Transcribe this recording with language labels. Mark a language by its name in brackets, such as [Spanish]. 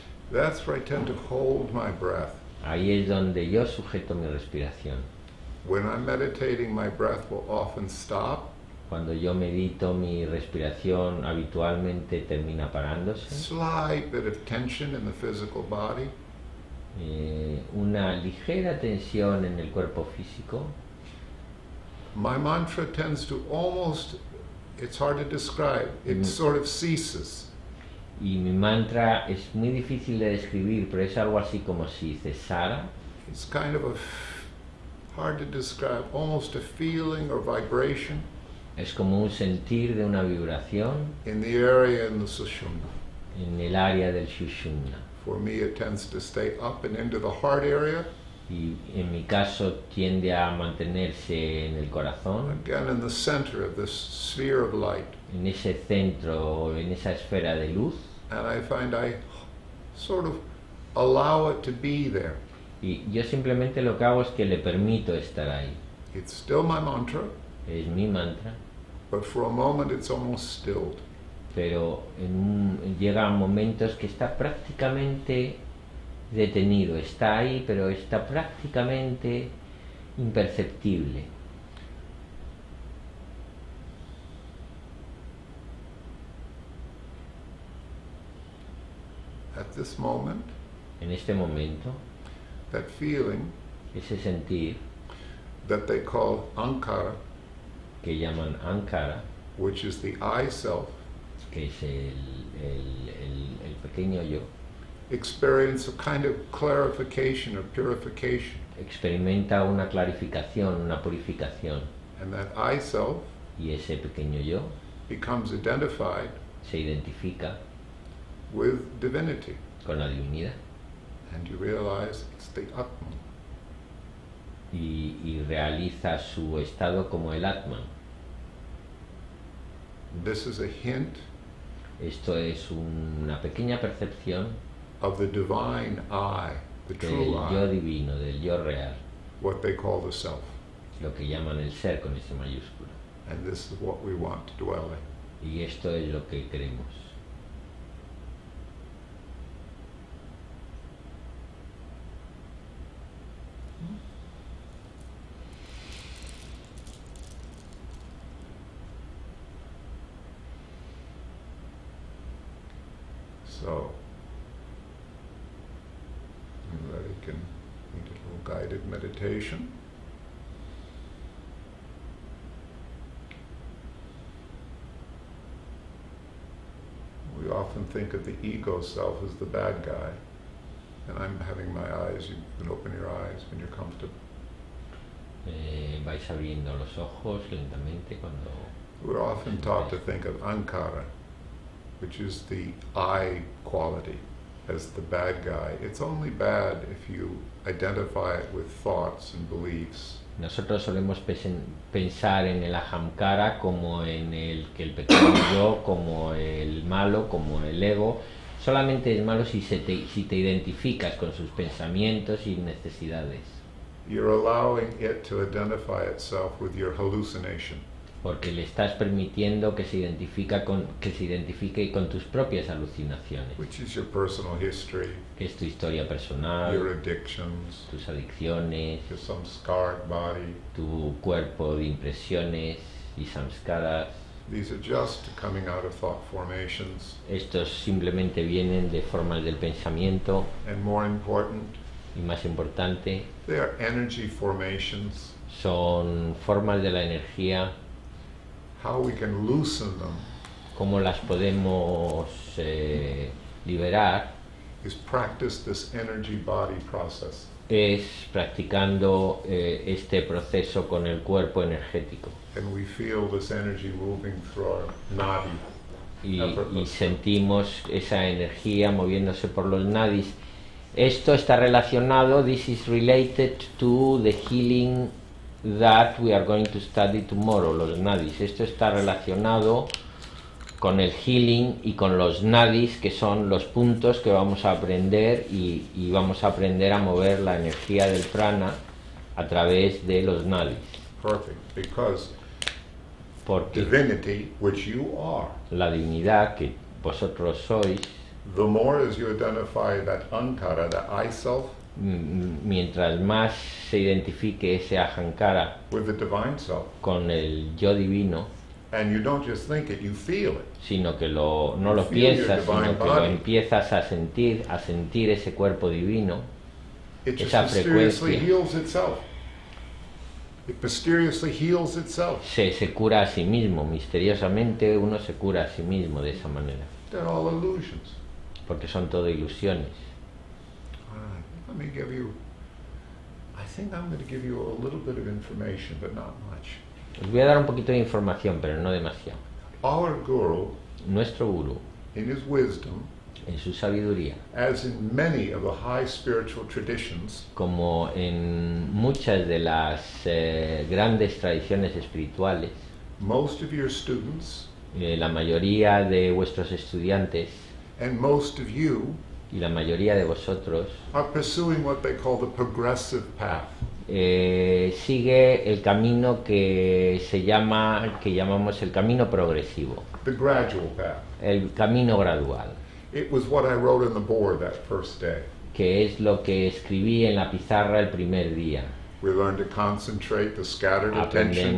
[English] That's where I tend to hold my breath. [Spanish] Ahí es donde yo sujeto mi respiración. [English] When I'm meditating, my breath will often stop. [Spanish] Cuando yo medito, mi respiración habitualmente termina parándose. [English] Slight bit of tension in the physical body. [Spanish] Una ligera tensión en el cuerpo físico. [English] My mantra tends to almost, it's hard to describe, it sort of ceases. [Spanish] Y mi mantra es muy difícil de describir, pero es algo así como si cesara. [English] It's kind of hard to describe, almost a feeling or vibration. [Spanish] Es como un sentir de una vibración [English] In the area in the Sushumna. [Spanish] en el área del Sushumna. [English] For me, it tends to stay up and into the heart area. [Spanish] Y en mi caso tiende a mantenerse en el corazón, [English] Again, in the center of this sphere of light. [Spanish] en ese centro, en esa esfera de luz. [English] And I find I sort of allow it to be there. [Spanish] Y yo simplemente lo que hago es que le permito estar ahí. [English] It's still my mantra, [Spanish] Es mi mantra, [English] but for a moment it's almost stilled. [Spanish] pero llegan momentos que está prácticamente detenido. Está ahí, pero está prácticamente imperceptible. [English] At this moment, [Spanish] En este momento, [English] that feeling [Spanish] ese sentir [English] that they call ankara, [Spanish] que llaman Ankara, [English] which is the I self, [Spanish] que es el pequeño yo, [English] experience a kind of clarification or purification. [Spanish] experimenta una clarificación, una purificación, [English] And that I self [Spanish] y ese pequeño yo [English] becomes identified [Spanish] se identifica [English] with divinity. [Spanish] con la divinidad [English] And you realize it's the Atman. [Spanish] y realiza su estado como el Atman. [English] This is a hint [Spanish] Esto es una pequeña percepción [English] of the divine I, the [Spanish] del [English] true [Spanish] yo [English] I, [Spanish] divino, del yo real, [English] what they call the self. [Spanish] lo que llaman el ser con ese mayúscula. [English] And this is what we want to dwell in. [Spanish] Y esto es lo que queremos. [English] So, everybody can need a little guided meditation. We often think of the ego self as the bad guy. And I'm having my eyes, you can open your eyes when you're comfortable. [Spanish] Vais abriendo los ojos lentamente cuando... [English] We're often taught to think of ankara, which is the I quality, as the bad guy. It's only bad if you identify it with thoughts and beliefs. [Spanish] Nosotros solemos pensar en el ahamkara como en el que el pequeño yo, como el malo, como el ego. Solamente es malo si te identificas con sus pensamientos y necesidades. [English] You're allowing it to identify itself with your hallucination. [Spanish] Porque le estás permitiendo que se identifique con tus propias alucinaciones, [English] Which is your personal history, [Spanish] que es tu historia personal, [English] your addictions, [Spanish] tus adicciones, [English] your some scarred body. [Spanish] tu cuerpo de impresiones y samskaras. [English] These are just coming out of thought formations. [Spanish] Estos simplemente vienen de formas del pensamiento [English] And more important, [Spanish] y, más importante, [English] they are energy formations. [Spanish] son formas de la energía. [English] How we can loosen them [Spanish] Cómo las podemos liberar [English] is practice this energy body process. [Spanish] es practicando este proceso con el cuerpo energético. [English] And we feel this energy moving through our nadi. [Spanish] Y sentimos esa energía moviéndose por los nadis. Esto está relacionado, [English] this is related to the healing that we are going to study tomorrow, [Spanish] los nadis. Esto está relacionado con el healing y con los nadis, que son los puntos que vamos a aprender y vamos a aprender a mover la energía del prana a través de los nadis. [English] Perfect. Because [Spanish] Porque [English] divinity, which you are, [Spanish] la divinidad que vosotros sois, [English] the more as you identify that ankara, that I self, [Spanish] mientras más se identifique ese ahankara [English] with the divine self, [Spanish] con el yo divino, [English] and you don't just think it, you feel it. [Spanish] sino que no lo [English] Feel your [Spanish] piensas, [English] divine [Spanish] sino que lo [English] body. [Spanish] empiezas a sentir ese cuerpo divino, [English] It just [Spanish] esa [English] mysteriously [Spanish] frecuencia. [English] heals itself. It mysteriously heals itself. [Spanish] se cura a sí mismo, misteriosamente uno se cura a sí mismo de esa manera, [English] They're all illusions. [Spanish] porque son todo ilusiones. [English] All right, let me give you, I think I'm going to give you a little bit of information, but not much. [Spanish] Os voy a dar un poquito de información, pero no demasiado. [English] Our Guru, [Spanish] Nuestro gurú, [English] in his wisdom, [Spanish] en su sabiduría, [English] as in many of the high spiritual traditions, [Spanish] como en muchas de las grandes tradiciones espirituales, [English] most of your students [Spanish] la mayoría de vuestros estudiantes [English] and most of you [Spanish] y la mayoría de vosotros [English] are pursuing what they call the progressive path. [Spanish] sigue el camino que llamamos el camino progresivo, [English] The gradual path. [Spanish] el camino gradual, [English] It was what I wrote on the board that first day. [Spanish] que es lo que escribí en la pizarra el primer día. [English] We learn to concentrate the scattered attention.